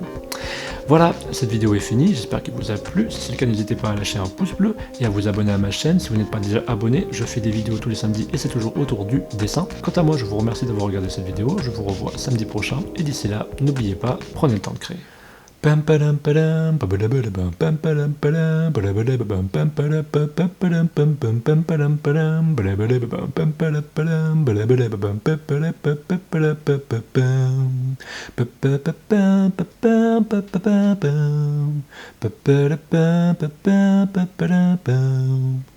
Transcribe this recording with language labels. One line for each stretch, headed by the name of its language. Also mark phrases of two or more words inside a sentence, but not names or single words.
French: Voilà, cette vidéo est finie, j'espère qu'elle vous a plu. Si c'est le cas, n'hésitez pas à lâcher un pouce bleu et à vous abonner à ma chaîne. Si vous n'êtes pas déjà abonné, je fais des vidéos tous les samedis et c'est toujours autour du dessin. Quant à moi, je vous remercie d'avoir regardé cette vidéo, je vous revois samedi prochain et d'ici là, n'oubliez pas, prenez le temps de créer. Pam padam padam, pabadabadabam, pam padam padam, badabadabam, pam padam pam padam pam pam pam padam padam, badabadabam, pam padam padam, badabadabam, pam padam pam pam padam pam pam pam, pam pam pam pam pam,